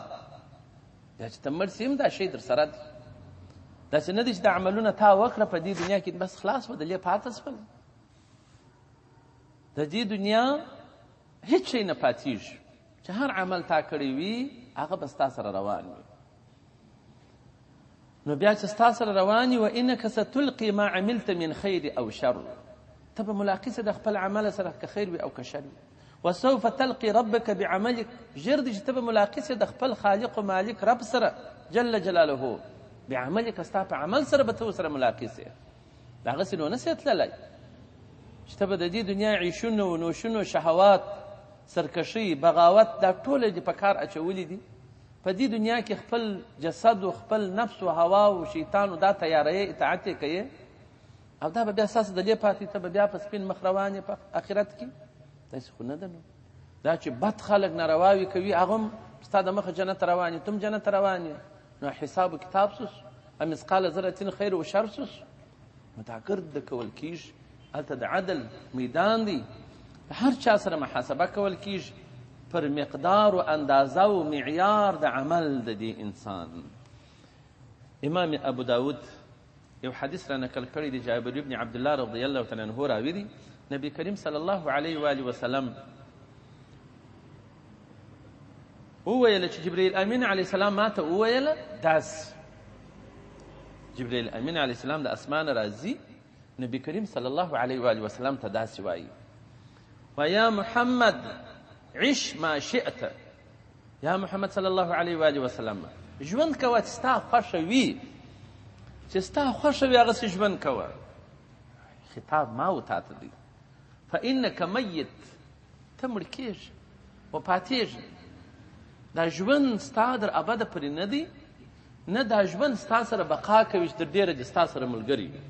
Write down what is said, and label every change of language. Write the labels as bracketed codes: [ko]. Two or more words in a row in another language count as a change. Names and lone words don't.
[ps] بیا چې ته مړ سي هم دا شی در سره دی. داسې نه دی چې د عملونه تا وکړه په دې دنیا کې بس خلاص بدلې پاته شول. د دې دنیا هیڅ شی نه پاتېږي چې هر عمل تا کړی وي هغه به ستا سره روان وي. نو بیا چې ستا سره روان وي [ar] وانک ستلقي ما عملت من خیر [ps] او شر، ته به ملاقي سه د خپل عمل سره که خیر وي او که شر وي. [ar] وسوف تلقي ربك بعملك، [ps] ژر دي چې ته به ملاقي سه د خپل خالق و مالک رب سره [ar] جل جلاله بعملك، [ps] ستا په عمل سره به ته ورسره ملاقي سه. د هغسې نو نه سې تللی چې ته به د دې دنیا عیشونو نوشونو شهوات سرکشي بغاوت دا ټوله دې په کار اچولي دي. په دې دنیا کې خپل جسد و خپل نفس و هوا و شیطان و دا تیاریې اطاعت یې کوې، او دا به بیا ستاسو د دې پاتې ته به بیا په سپین مخ روان یې په آخرت کې. داسې خو نه ده. نو دا چې بد خلک نارواوي کوي هغه هم ستا د مخه جنت روان یې، تم جنت روان یې. نو حساب و کتاب سوس [ar] مثقال ذرة [ps] خیر و شر سوس، نو دا ګرد کول کېږي. هلته د عدل میدان دی، هر چا سره محاسبه کول کېږي پر مقدار و اندازه و معیار د عمل د دې انسان. امام ابو داود یو حدیث را نقل کړی دی، جابر بن عبدالله [ar] رضی الله تعالی عنه [ps] راوي دی، نبی کریم [ar] صلی الله علیه و آله وسلم [ps] وویل چې جبرئیل امین [ar] علیه السلام [ps] ماته وویل داس. جبرئیل امین [ar] علیه السلام [ps] د اسمان راځي، نبی کریم [ar] صلی الله علیه و آله وسلم [ps] ته داسې وایي: [ar] ویا محمد عش ما شئت. [ps] یا محمد [ar] صلی الله علیه و آله وسلم [ps] ژوند کوه چې ستا خوښه وي، چې ستا خوښه وي هغسې ژوند کوه. خطاب ما و تا ته دی. [ar] فانک میت، [ps] ته مړ کېږي وفاتېږي. دا ژوند ستا در ابده پورې نه دی، نه دا ژوند ستا سره بقا کوي چې در ډېره دې ستا سره ملګري وي.